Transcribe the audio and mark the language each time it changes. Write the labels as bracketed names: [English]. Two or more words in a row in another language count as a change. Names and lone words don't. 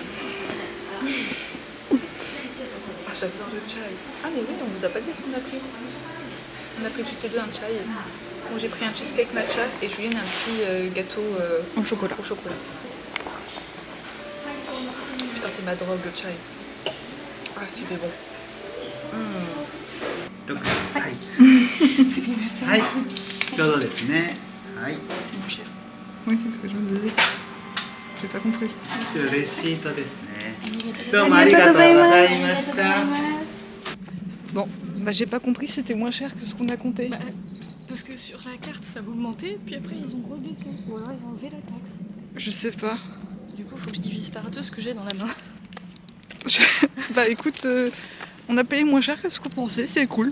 [French] Ah, j'adore le chai. Ah, mais oui, on vous a pas dit ce qu'on a pris. On a pris toutes les deux un chai. Bon, j'ai pris un cheesecake matcha et Julienne un petit gâteau Au chocolat. au chocolat. Putain, c'est ma drogue le chai. Ah, c'est bon. [Japanese] はい、はい、ちょうどですね。はい、 [French] C'est moins cher. Oui, c'est ce que je me disais. J'ai pas compris. [Japanese] こちらレシートですね。どうもありがとうございました。 [French] Bon, bah j'ai pas compris, c'était moins cher que ce qu'on a compté. Bah, parce que sur la carte ça a augmenté, puis après ils ont rebaissé. Ou alors ils ont enlevé la taxe. Je sais pas. Du coup, faut que je divise par deux ce que j'ai dans la main. Bah écoute, on a payé moins cher que ce qu'on pensait, c'est cool.